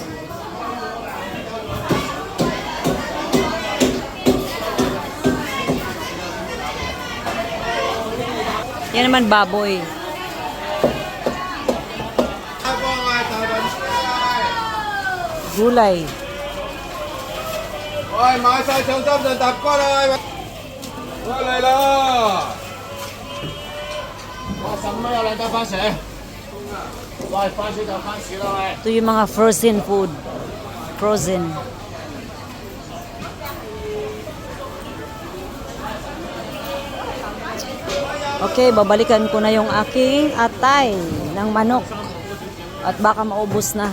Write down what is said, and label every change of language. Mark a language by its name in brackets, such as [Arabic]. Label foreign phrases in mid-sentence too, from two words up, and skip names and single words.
[Filipino] Yan naman baboy. Gulay. Ôi, [Cantonese] 買晒上心就搭過來，過嚟啦！哇，什麼有兩袋番薯？喂，番薯就番薯啦，喂！ [Filipino] Ito yung mga [English] frozen food. [Filipino] Frozen. Okay, babalikan ko na yung aking atay ng manok. At baka maubos na.